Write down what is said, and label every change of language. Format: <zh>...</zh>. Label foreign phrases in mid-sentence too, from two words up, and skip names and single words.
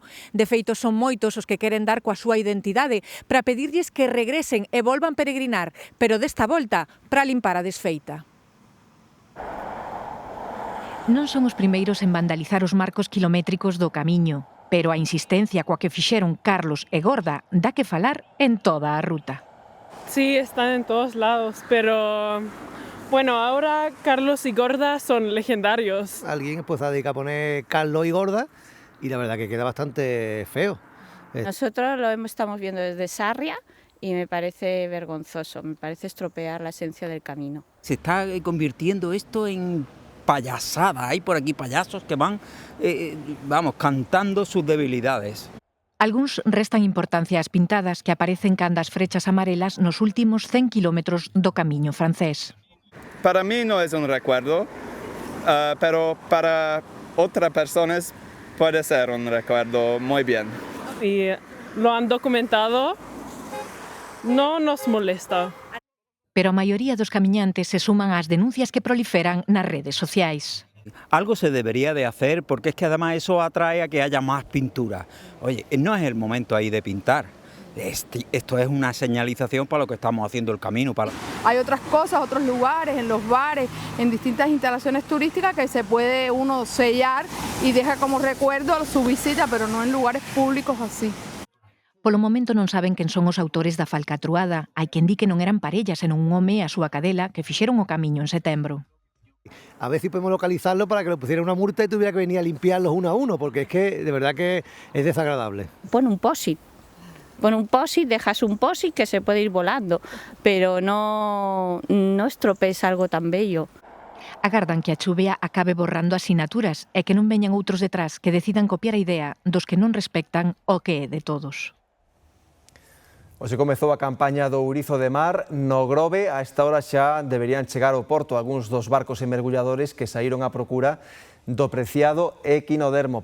<gl>De feito, son moitos os que queren dar coa súa identidade para pedirlles que regresen e volvan peregrinar, pero desta volta para limpar a desfeita. Non son os primeiros en vandalizar os marcos kilométricos do camiño, pero a insistencia coa que fixeron Carlos Egorda dá que falar en toda a ruta.</gl> <es>Sí, están en todos lados, pero bueno, ahora Carlos y Gorda son legendarios. Alguien pues ha dedicado a poner Carlos y Gorda y la verdad que queda bastante feo. Nosotros lo estamos viendo desde Sarria y me parece vergonzoso, me parece estropear la esencia del camino. Se está convirtiendo esto en payasada, hay por aquí payasos que van, cantando sus debilidades.</es> <gl>Algúns restan importancia ás pintadas que aparecen canda as frechas amarelas nos últimos 100 kilómetros do camiño francés.</gl> <es>Para mí no es un recuerdo, pero para otras personas puede ser un recuerdo muy bien. Y lo han documentado, no nos molesta.</es> <gl>Pero a maioría dos camiñantes se suman ás denuncias que proliferan nas redes sociais.</gl> <es>Algo se debería de hacer porque es que además eso atrae a que haya más pintura. Oye, no es el momento ahí de pintar. Esto es una señalización para lo que estamos haciendo el camino. Hay otras cosas, otros lugares, en los bares, en distintas instalaciones turísticas que se puede uno sellar y deja como recuerdo su visita, pero no en lugares públicos así.</es> <gl>Polo momento non saben quen son os autores da falcatruada. Hai quen di que non eran parellas, senón un home e a súa cadela que fixeron o camiño en setembro.</gl> <es>A ver si podemos localizarlo para que le pusiera una multa y tuviera que venir a limpiarlos uno a uno, porque es que de verdad que es desagradable. Pon un POSIT. Pon un POSIT, dejas un POSIT que se puede ir volando, pero no estropees algo tan bello.</es> <gl>Agardan que a chuvia acabe borrando asinaturas e que non veñan outros detrás que decidan copiar a idea dos que non respectan o que é de todos. Hoxe comezou a campaña do ourizo de mar no Grove. A esta hora xa deberían chegar ao porto algúns dos barcos e mergulladores que saíron á procura do preciado equinodermo.</gl>